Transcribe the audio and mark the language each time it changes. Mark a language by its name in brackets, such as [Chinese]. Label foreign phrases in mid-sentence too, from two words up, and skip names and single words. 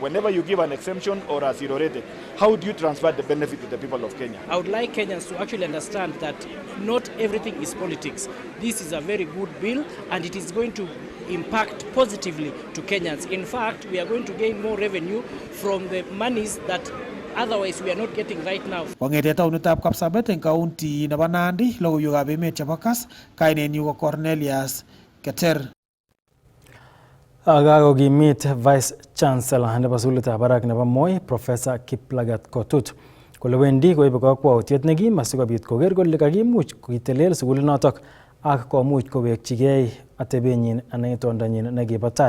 [English] Whenever you give an exemption or a zero rate, how do you transfer the benefit to the people of Kenya? I would like Kenyans to actually understand that not everything is politics. This is a very good bill and it is going to impact positively to Kenyans. In fact, we are going to gain more revenue from the monies that otherwise we are not getting right now. [Kalenjin] Kong'ete taonitab Kapsabet eng county nebo Nandi, logoiwekab emet chebo Kass, kainenyu ko Cornelius Keter. Kakokimit [English] Vice Chancellor [Kalenjin] nebo sukulitab barak nebo Moi, Professor Kiplagat Kotut, kole wendi koibe kakwautiet nekim asikobit koker kole kakimuch kitelel sukulinotok ak komuch kowekchigei atebenyin anan itondanyin nekibo tai.